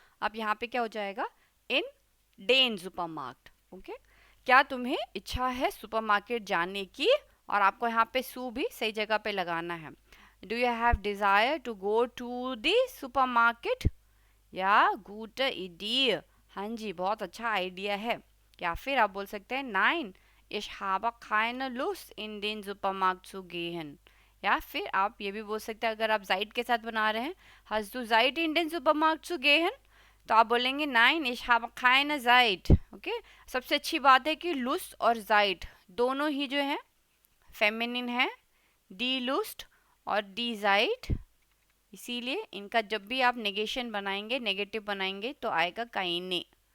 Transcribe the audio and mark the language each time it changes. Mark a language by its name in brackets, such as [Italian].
[Hindi] अब यहाँ पे क्या हो जाएगा, [German] in den Supermarkt। [Hindi] ओके, क्या तुम्हें इच्छा है सुपरमार्केट जाने की, और आपको यहाँ पे सू भी सही जगह पे लगाना है। [English] do you have desire to go to the supermarket, [Hindi] या गुड आइडिया, हाँ जी बहुत अच्छा आइडिया है। या फिर आप बोल सकते हैं [German] 9 ich habe keine Lust in den Supermarkt zu gehen। [Hindi] या फिर आप ये भी बोल सकते हैं, अगर आप जाइड के साथ बना रहे हैं, [German] hast du Zeit in den Supermarkt zu gehen, [Hindi] तो आप बोलेंगे 9 [German] ich habe keine Zeit। [Hindi] Okay, सबसे अच्छी बात है कि लुस्ट और जाइड दोनों ही जो है फेमिनिन है, डी लुस्ट और डी जाइड, इसीलिए इनका जब भी आप नेगेशन बनाएंगे, नेगेटिव बनाएंगे, तो आएगा काइने।